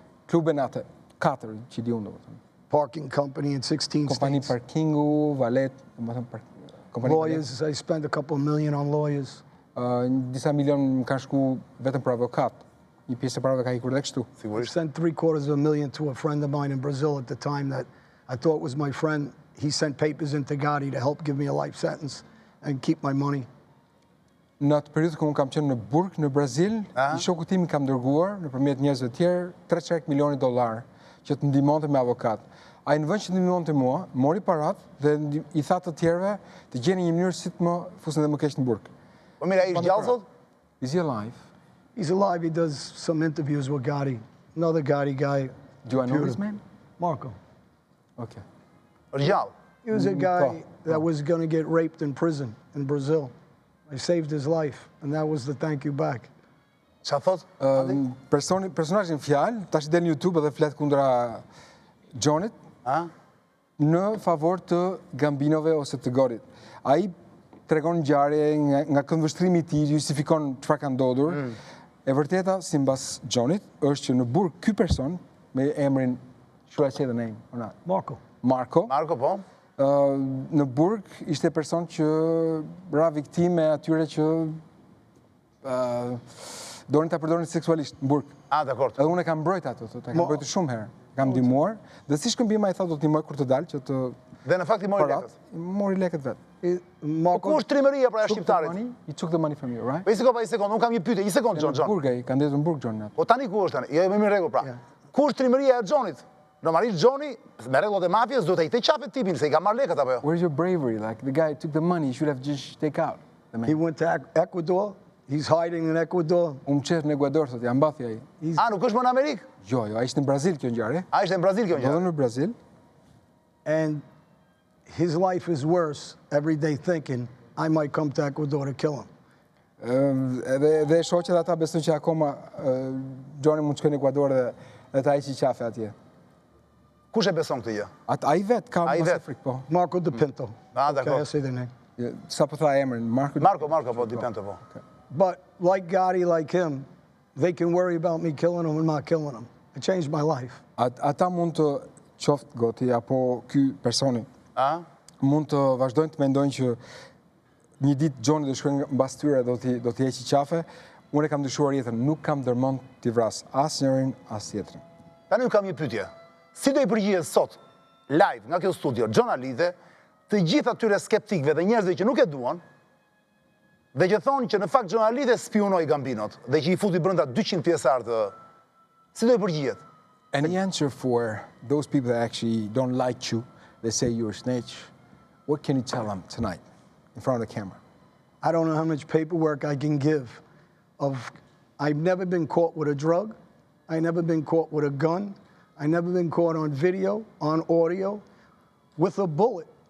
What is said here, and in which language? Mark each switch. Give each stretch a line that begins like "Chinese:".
Albanian: Klube natë, 4 që di unë domethënë.
English: Parking company in 16 states.
Albanian: Kompani parkingu, valet, domethënë
English: lawyers, I spent a couple million on lawyers.
Albanian: Disa milion më kanë shku vetëm për avokat. Një pjesë e parave ka ikur dhe kështu.
English: I sent $750,000 to a friend of mine in Brazil at the time that I thought was my friend. He sent papers into Gotti to help give me a life sentence and keep my money.
Albanian: Në atë periudhë kur unë kam qenë në burg në Brazil, i shoku tim kam dërguar nëpërmjet njerëzve të tjerë $3 milion që të ndihmonte me avokat. Ai në vend që të ndihmonte mua, mori parat dhe i tha të tjerëve të gjeni një mënyrë si të më fusin dhe më keq në burg. Po mira, ai është gjallë sot?
English: Is he alive? He's alive. He does some interviews with Gotti. Another Gotti guy. Do I know his name? Marco. Okay.
Albanian: Është gjallë.
English: He was a guy that was going to get raped in prison in Brazil. I saved his life, and that was the thank you back.
Albanian: Qa thot? Personazhin fjalë, tash del në YouTube edhe flet kundra Xhonit në favor të Gambinove ose të Gotti-t. Ai tregon ngjarje nga këndvështrimi i tij, justifikon çfarë ka ndodhur. E vërteta, simbas Xhonit, është që në burg ky person me emrin,
English: should I say the name or not?
Albanian: Marco. Marco, po. Në burg ishte person që ra viktime atyre që donin ta përdorin seksualisht në burg. Dakor. Edhe unë e kam mbrojt ato, e kam mbrojtur shumë herë. Kam ndihmuar, dhe si shkëmbim ai tha do t'i ndihmoj kur të dalë që të Dhe në fakt i mori lekët. Mori lekët vet. Po ku është trimëria pra e shqiptarit?
English: He took the money from you, right?
Albanian: Po një sekond, unë kam një pyetje, një sekond Xhon. Në burg ai, ka ndezur në burg Xhon. Po tani ku është tani? Jo, më rregull pra. Ku është trimëria e Xhonit? Normalisht Xhoni, me rregullat e mafjes, duhet ai të qafe tipin se i ka marrë lekët apo jo?
English: Where's your bravery? Like the guy took the money, he should have just take out the man. He went to Ecuador. He's hiding in Ecuador.
Albanian: Qef në Ekuador, thot, ja mbathi ai. Nuk është më në Amerikë? Jo, ai ishte në Brazil kjo ngjarje. Ai ishte në Brazil kjo ngjarje. Në Brazil.
English: And his life is worse every day thinking I might come to Ecuador to kill him.
Albanian: Dhe shoqet ata besojnë që akoma Xhoni mund të shkojë në Ekuador dhe ta hiqë qafe atje. Kush e beson këtë gjë? Ai vet ka mos frikë, po. Marco Di Pinto. Dakor.
English: I say the name.
Albanian: Sa po tha emrin, Marco po Di Pinto po.
English: But like Gotti, like him, they can worry about me killing him and not killing him. It changed my life.
Albanian: Ata mund të qoftë Gotti apo ky personi. Mund të vazhdojnë të mendojnë që një ditë Xhoni do shkojë mbas tyre do t'i heqë qafe. Unë e kam dyshuar jetën, nuk kam dërmend t'i vras asnjërin as tjetrin. Tani unë kam një pyetje. Si do i përgjigjet sot live nga kjo studio Xhon Alite të gjithë atyre skeptikëve dhe njerëzve që nuk e duan dhe që thonë që në fakt Xhon Alite spionoi Gambinot dhe që i futi brenda 200 pjesëtar të si do i përgjigjet?
English: Any answer for those people that actually don't like you, they say you're a snitch, what can you tell them tonight in front of the camera? I don't know how much paperwork I can give I've never been caught with a drug. I've never been caught with a gun. I've never been caught on video, on audio, with a bullet.